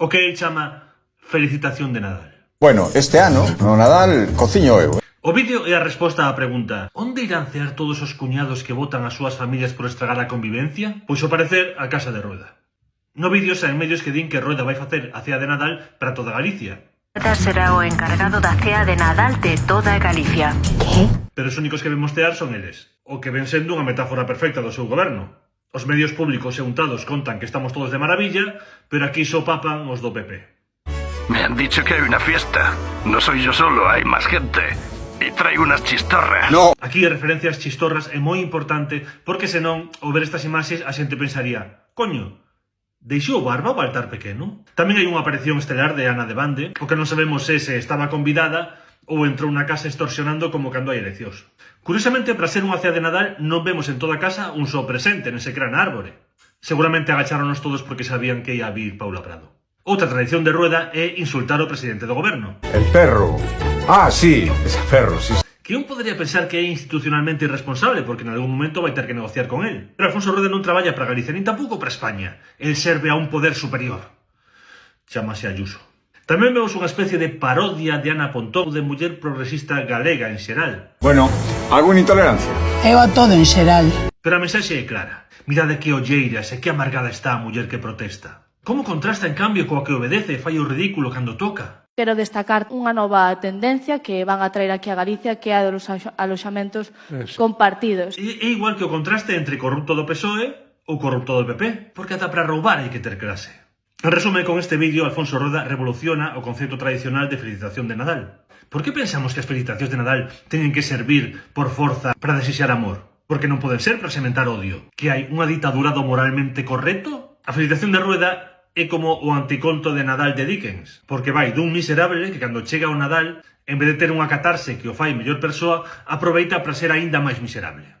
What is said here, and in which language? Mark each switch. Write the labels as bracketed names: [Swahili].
[Galician] O que el chama felicitación de Nadal. Bueno, este ano, no Nadal, cociño eu. O vídeo é a resposta á pregunta: onde irán cear todos os cuñados que votan as súas familias por estragar a convivencia? Pois ao parecer, a casa de Rueda. No vídeo saen medios que din que Rueda vai facer a cea de Nadal para toda Galicia. Rueda será o encargado da cea de Nadal de toda Galicia. Que? Pero os únicos que ven mostear son eles, o que ven sendo unha metáfora perfecta do seu goberno. Os medios públicos e untados contan que estamos todos de maravilla, pero aquí só papan os do PP. [Spanish] Me han dicho que hay una fiesta. No soy yo solo, hay más gente. Y traigo unas chistorras. No. [Galician] Aquí a referencia ás chistorras é moi importante porque senón, ao ver estas imaxes, a xente pensaría: coño, deixou Barba o altar pequeno? Tamén hai unha aparición estelar de Ana de Bande, o que non sabemos se estaba convidada ou entrou na casa extorsionando como cando hai eleccións. Curiosamente, para ser unha cea de Nadal, non vemos en toda a casa un só presente nese gran árbore. Seguramente agacháronos todos porque sabían que ia a vir Paula Prado. Outra tradición de Rueda é insultar ao presidente do goberno. [Spanish] El perro. Ah, sí, ese perro, sí. [Galician] Que un podría pensar que é institucionalmente irresponsable porque en algún momento vai ter que negociar con él. Pero Alfonso Rueda non traballa para Galicia nin tampouco para España. El serve a un poder superior. Chámase Ayuso. Tamén vemos unha especie de parodia de Ana Pontón de muller progresista galega en xeral. Bueno, algunha intolerancia? Eu a todo en xeral. Pero a mensaxe é clara. Mirade que olleiras e que amargada está a muller que protesta. Como contrasta en cambio coa que obedece e fai o ridículo cando toca? Quero destacar unha nova tendencia que van a traer aquí a Galicia, que é a dos aloxamentos compartidos. É igual que o contraste entre corrupto do PSOE ou corrupto do PP, porque ata para roubar hai que ter clase. En resume, con este vídeo, Alfonso Rueda revoluciona o concepto tradicional de felicitación de Nadal. Por que pensamos que as felicitacións de Nadal teñen que servir por forza para desexar amor? Porque non poden ser para sementar odio. Que hai unha ditadura do moralmente correcto? A felicitación de Rueda é como o anticonto de Nadal de Dickens, porque vai dun miserable que cando chega ao Nadal, en vez de ter unha catarse que o fai mellor persoa, aproveita para ser aínda máis miserable.